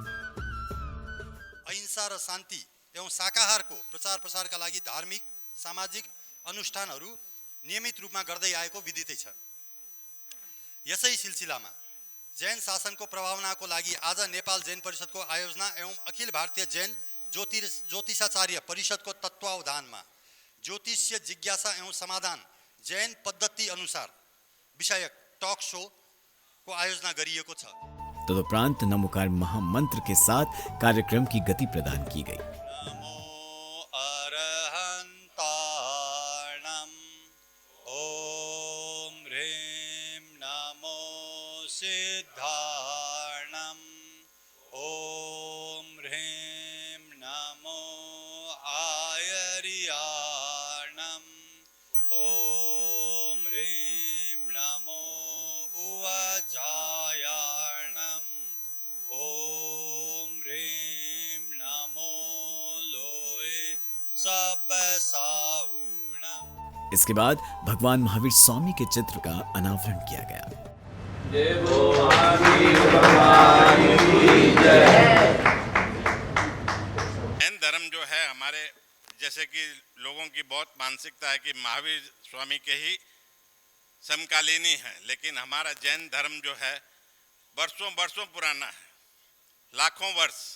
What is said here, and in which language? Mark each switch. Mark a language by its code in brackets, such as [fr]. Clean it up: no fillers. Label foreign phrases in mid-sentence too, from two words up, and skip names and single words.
[ne] अहिंसा र शान्ति एवं शाकाहारको प्रचार प्रसारका लागि धार्मिक सामाजिक अनुष्ठानहरू नियमित रूपमा गर्दै आएको विदितै छ। यसै सिलसिलामा जैन शासनको प्रभावनाको लागि आज नेपाल जैन परिषदको आयोजना एवं अखिल भारतीय जैन ज्योतिषाचार्य परिषदको तत्वावधानमा ज्योतिष्य जिज्ञासा एवं समाधान जैन पद्धति अनुसार विषयक टक शो को आयोजना गरिएको छ। [hi] तदुपरांत नमोकार महामंत्र के साथ कार्यक्रम की गति प्रदान की गई। [pra] नमो अरहंताणम ओम ह्रीं नमो सिद्धाणम ओम ह्रीं नमो आयर्याणम ओम ह्रीं नमो उवजायाणम ओम ह्रीं नमो लोए सबसाहुणम। [hi] इसके बाद भगवान महावीर स्वामी के चित्र का अनावरण किया गया। जैन धर्म जो है हमारे जैसे कि लोगों की बहुत मानसिकता है कि महावीर स्वामी के ही समकालीनी है, लेकिन हमारा जैन धर्म जो है वर्षों वर्षों पुराना है, लाखों वर्ष।